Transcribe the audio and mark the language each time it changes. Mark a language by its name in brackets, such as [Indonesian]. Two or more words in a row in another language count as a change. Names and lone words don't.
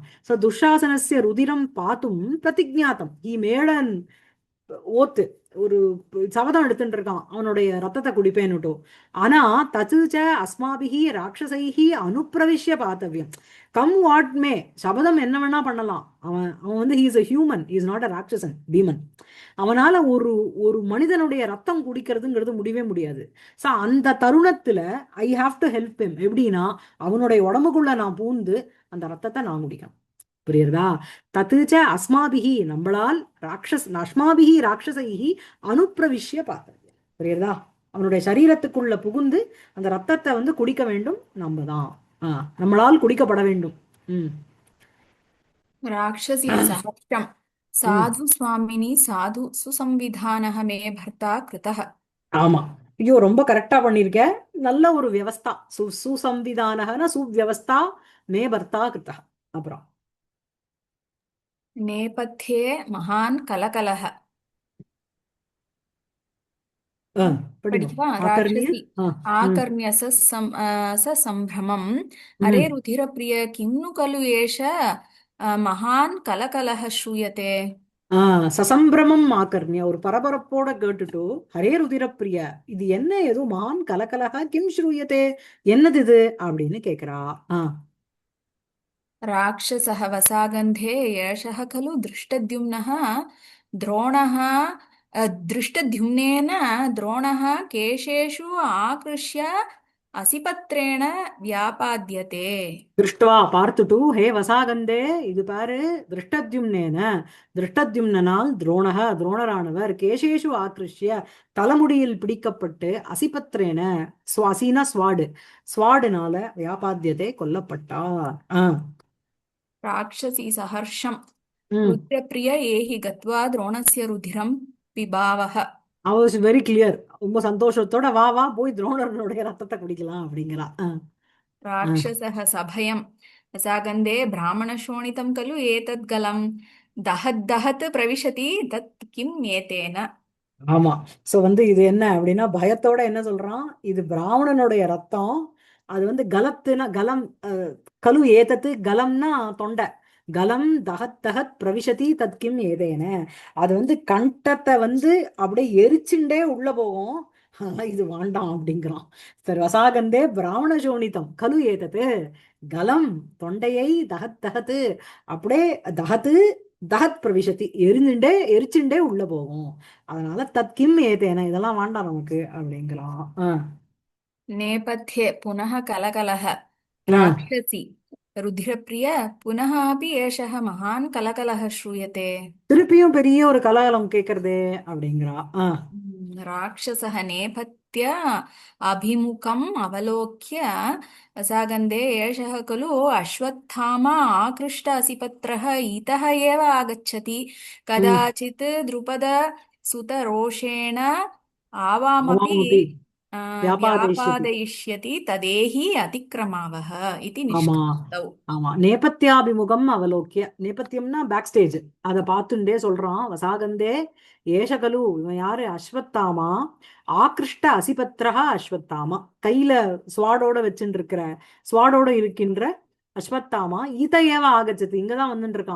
[Tamil] சோ [Sanskrit] दुःशासनस्य रुधिरं पातुं प्रतिज्ञातम्, [English] he made an oath, [Tamil] ஒரு சபதம் எடுத்துட்டு இருக்கான் அவனுடைய ரத்தத்தை குடிப்பேன்னுட்டோ. [Sanskrit] ஆனா तच्च अस्माभिः राक्षसैः अनुप्रविश्य पातव्यम्. [English] come what may, [Tamil] சபதம் என்ன வேணா பண்ணலாம். அவன் அவன் வந்து [English] he's a human, is not a [Tamil] ராட்சசன் பீமன். அவனால ஒரு ஒரு மனிதனுடைய ரத்தம் குடிக்கிறதுங்கிறது முடியவே முடியாது. [English] ஸோ [Tamil] அந்த தருணத்துல [English] I have to help him. [Tamil] எப்படின்னா அவனுடைய உடம்புக்குள்ள நான் பூந்து அந்த ரத்தத்தை நான் குடிக்கணும். புரியுறதா? [Sanskrit] तच्च अस्माभिः நம்மளால் अस्माभिः राक्षसैः अनुप्रविश्य पातव्यम्. [Tamil] புரியுறதா? அவனுடைய சரீரத்துக்குள்ள புகுந்து அந்த ரத்தத்தை வந்து குடிக்க வேண்டும் நம்ம தான். நம்மளால் குடிக்கப்பட வேண்டும். ம். [Sanskrit] राक्षसी सहर्षम्। ம். साधु स्वामिनी साधु सुसंविधानः मे भर्ता कृतः। [Tamil] ஆமா. ஐயோ ரொம்ப கரெக்டா பண்ணிருக்க. நல்ல ஒரு [Sanskrit] व्यवस्था, सुसंविधानः सुव्यवस्था मे भर्ता कृतः. [Tamil] அப்புறம் नेपथ्ये महान् कलकलः। படிமா படிக்கவா? [Sanskrit] ஆக்கர்ணிய. राक्षसी ஆ. ம். आकर्ण्य ससम्भ्रमम्। अरे ம். रुधिरप्रिय किं नु खलु एष महान् कलकलः श्रूयते। ससम्भ्रमम् आकर्ण्य [Tamil] ஒரு பரபரப்போட கேட்டுட்டு [Sanskrit] अरे रुधिरप्रिय [Tamil] இது என்ன ஏதோ [Sanskrit] महान् कलकलः किं श्रूयते [Tamil] என்னது இது அப்படின்னு கேக்குறா. ஆ [Sanskrit] राक्षसः वसागन्धे एषः खलु दृष्टद्युम्नः द्रोणः दृष्टद्युम्नेन द्रोणः केशेषु आकृष्य असिपत्रेण व्यापाद्यते। [Tamil] திருஷ்டுவா பார்த்துட்டு [Sanskrit] हे वसागन्धे [Tamil] இது பாரு திருஷ்டத்யும்னேன திருஷ்டத்யும்னால் துரோணக துரோணரானவர் [Sanskrit] केशेषु आकृष्य [Tamil] தலைமுடியில் பிடிக்கப்பட்டு அசிபத்ரேன சுவாசினா ஸ்வாடு ஸ்வாடுனால வியாபாத்தியத்தை கொல்லப்பட்டார். [Sanskrit] राक्षसी सहर्षं ம் रुद्रप्रिय एहि गत्वा द्रोणस्य रुधिरं पिबावः। [English] I was very clear. [Tamil] ரொம்ப சந்தோஷத்தோட வா வா போய் துரோணர்களுடைய ரத்தத்தை குடிக்கலாம் அப்படிங்கிறா. ஆ. [Sanskrit] राक्षसः सभयं रसागन्धे ब्राह्मणशोणितं खलु एतद् गलं दहद्दहत् प्रविशति तत् किम् एतेन। [Tamil] ஆமா. சோ இது என்ன அப்படின்னா பயத்தோட என்ன சொல்றான், இது பிராமணனுடைய ரத்தம். அது கலத்துனா கலம், [Sanskrit] खलु एतत् [Tamil] கலம்னா தொண்டை. [Sanskrit] गलं दहत् दहत् प्रविशति तत्किम् एतेन. [Tamil] அது கண்டத்தை அப்படியே எரிச்சுண்டே உள்ள போகும். ஆனா இது வேண்டாம் அப்படிங்கிறான். [Sanskrit] சரி वसागन्धे ब्राह्मण शोणितं खलु एतत् गलं தொண்டையை दहत् दहत् அப்படியே दहत् दहत् प्रविशति [Tamil] எரிச்சுண்டே உள்ள போகும். அதனால [Sanskrit] तत्किम् एतेन [Tamil] இதெல்லாம் வேண்டாம் நமக்கு அப்படிங்கிறான். [Sanskrit] नेपथ्ये पुनः कलकलः ஆஹ் राक्षसी रुधिरप्रिय पुनः अपि एषः महान् कलकलः श्रूयते। [Tamil] திருப்பியும் பெரிய ஒரு கலகலம் கேக்குறதே அப்படிங்கிறா. ஆஹ் [Sanskrit] राक्षसः नेपथ्य अभिमुखम् अवलोक्य सागन्धे एषः खलु अश्वत्थामा आकृष्ट असिपत्रः इतः एव आगच्छति உம் कदाचित् द्रुपदसुतरोषेण आवामपि आवामपि व्यापादयिष्यति. व्यापादयिष्यति तदेहि अतिक्रमावः इति [Tamil] ஆமா [Sanskrit] निष्क्रान्तौ। [Tamil] ஆமா [Sanskrit] नेपथ्याभिमुखम् अवलोक्य. [Tamil] நேபத்தியம்னா [English] back stage. [Tamil] அதை பார்த்துட்டே சொல்றான் [Sanskrit] वसागन्धे एषखलु [Tamil] இவன் யாரு அஸ்வத்தாமா [Sanskrit] आकृष्ट असिपत्रः [Tamil] அஸ்வத்தாமா கையில ஸ்வாடோட வச்சுட்டு இருக்கிற ஸ்வாடோட இருக்கின்ற அஸ்வத்தாமா [Sanskrit] इत एव आगच्छति [Tamil] இங்கதான் வந்துட்டு இருக்கான்.